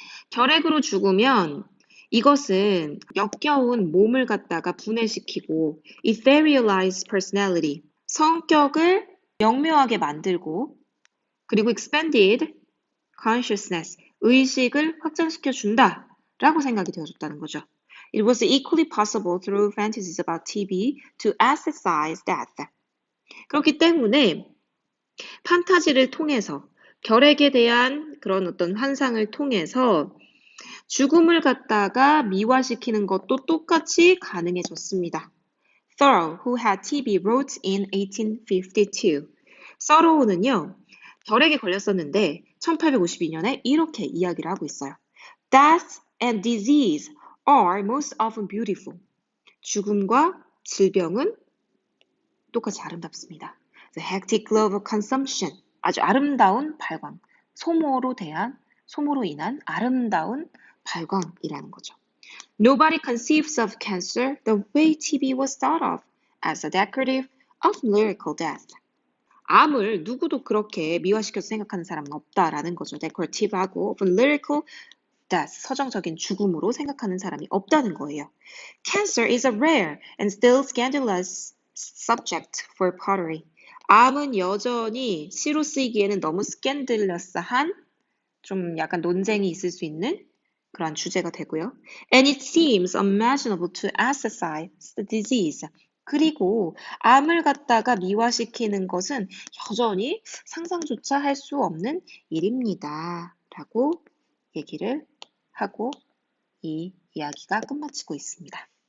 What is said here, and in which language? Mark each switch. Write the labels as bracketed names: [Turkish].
[Korean] 결핵으로 죽으면 이것은 역겨운 몸을 갖다가 분해시키고 [English] etherealized personality, [Korean] 성격을 영묘하게 만들고 그리고 [English] expanded consciousness, [Korean] 의식을 확장시켜 준다라고 생각이 되어졌다는 거죠. [English] It was equally possible through fantasies about TB to aesthetize death. [Korean] 그렇기 때문에 판타지를 통해서 결핵에 대한 그런 어떤 환상을 통해서 죽음을 갖다가 미화시키는 것도 똑같이 가능해졌습니다. [English] Thoreau, who had TB, wrote in 1852. [Korean] 서로우는요, 결핵에 걸렸었는데 1852년에 이렇게 이야기를 하고 있어요. [English] Death and disease are most often beautiful. [Korean] 죽음과 질병은 똑같이 아름답습니다. [English] The hectic glow of consumption. [Korean] 아주 아름다운 발광. 소모로 인한 아름다운 발광이라는 거죠. [English] Nobody conceives of cancer the way TB was thought of, as a decorative, often lyrical death. [Korean] 암을 누구도 그렇게 미화시켜서 생각하는 사람은 없다라는 거죠. decorative하고 [English] often lyrical death, [Korean] 서정적인 죽음으로 생각하는 사람이 없다는 거예요. [English] Cancer is a rare and still scandalous subject for pottery. [Korean] 암은 여전히 시로 쓰이기에는 너무 스캔들러스한 좀 약간 논쟁이 있을 수 있는 그런 주제가 되고요. [English] And it seems unimaginable to aesthetize the disease. [Korean] 그리고 암을 갖다가 미화시키는 것은 여전히 상상조차 할 수 없는 일입니다. 라고 얘기를 하고 이 이야기가 끝마치고 있습니다.